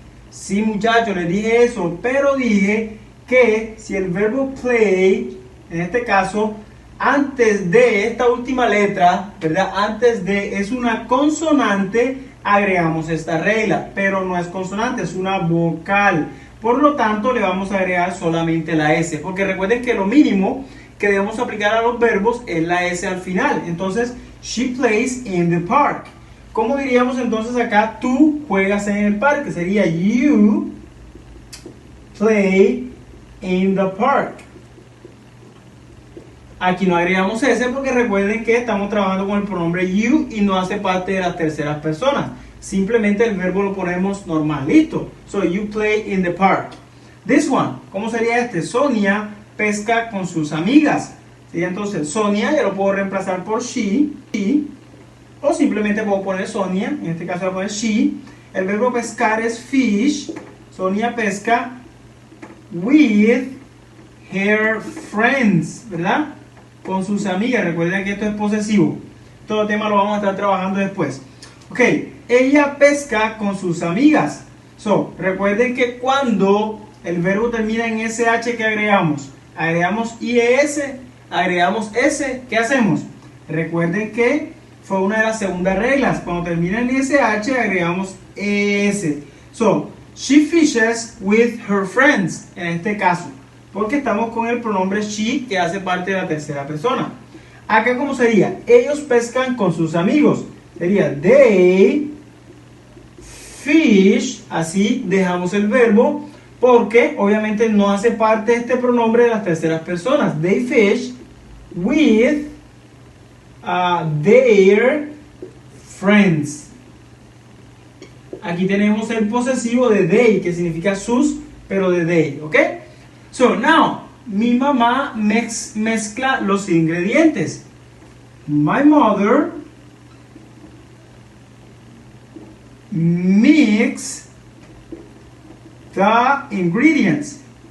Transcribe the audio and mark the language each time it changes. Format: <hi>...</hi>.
<es>Sí, muchachos, les dije eso, pero dije que si el verbo play, en este caso, antes de esta última letra, ¿verdad? Antes de es una consonante, agregamos esta regla, pero no es consonante, es una vocal. Por lo tanto, le vamos a agregar solamente la S, porque recuerden que lo mínimo que debemos aplicar a los verbos es la S al final. Entonces,</es> <en>she plays in the park.</en> <es>¿Cómo diríamos entonces acá? Tú juegas en el parque. Sería</es> <en>you play in the park.</en> <es>Aquí no agregamos S porque recuerden que estamos trabajando con el pronombre you y no hace parte de las terceras personas. Simplemente el verbo lo ponemos normal. Listo.</es> <en>So, you play in the park. This one.</en> <es>¿Cómo sería este? Sonia pesca con sus amigas. ¿Sí? Entonces, Sonia ya lo puedo reemplazar por she. O simplemente puedo poner Sonia. En este caso voy a poner she. El verbo pescar es fish.</es> <en>Sonia</en> <es>pesca</es> <en>with her friends.</en> <es>¿Verdad? Con sus amigas. Recuerden que esto es posesivo. Todo el tema lo vamos a estar trabajando después. Ok. Ella pesca con sus amigas. So, recuerden que cuando el verbo termina en SH, ¿qué agregamos? Agregamos IES, agregamos S. ¿Qué hacemos? Recuerden que fue una de las segundas reglas. Cuando termina en ISH, agregamos ES.</es> <en>So, she fishes with her friends,</en> <es>en este caso. Porque estamos con el pronombre she, que hace parte de la tercera persona. Acá, ¿cómo sería? Ellos pescan con sus amigos. Sería</es> <en>they fish.</en> <es>Así dejamos el verbo, porque obviamente no hace parte de este pronombre de las terceras personas.</es> <en>They fish with their friends.</en> <es>Aquí tenemos el posesivo de they, que significa sus, pero de they, ¿ok?</es> <en>So, now,</en> <es>mi mamá mezcla los ingredientes.</es> <en>My mother mix the ingredients.</en>